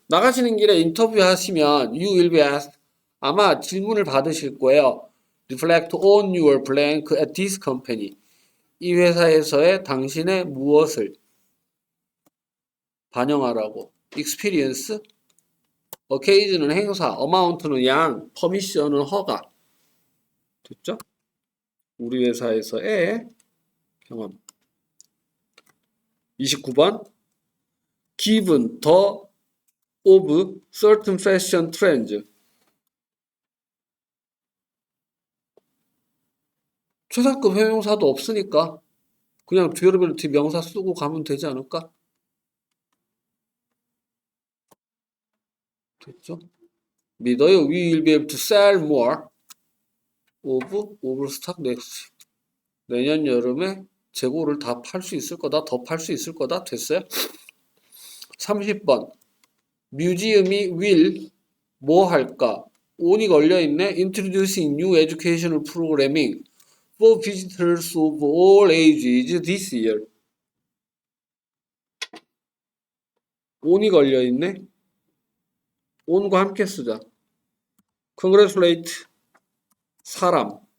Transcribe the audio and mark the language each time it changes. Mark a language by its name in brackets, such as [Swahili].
[Korean] 나가시는 길에 인터뷰 하시면 [English] you will be asked. [Korean] 아마 질문을 받으실 거예요. [English] Reflect on your blank at this company. [Korean] 이 회사에서의 당신의 무엇을 반영하라고. Experience, occasion은 행사, amount는 양, permission은 허가. 됐죠? 우리 회사에서의 경험. 29번. [English] Given the of certain fashion trends. [Korean] 최상급 형용사도 없으니까 그냥 durability 명사 쓰고 가면 되지 않을까? 됐죠? 믿어요. [English] We will be able to sell more of overstock next. [Korean] 내년 여름에 재고를 다 팔 수 있을 거다. 더 팔 수 있을 거다. 됐어요? 30번. 뮤지엄이 will 뭐 할까? on이 걸려있네. [English] Introducing new educational programming for visitors of all ages this year. [Korean] on이 걸려있네. on과 함께 쓰자. Congratulate. 사람.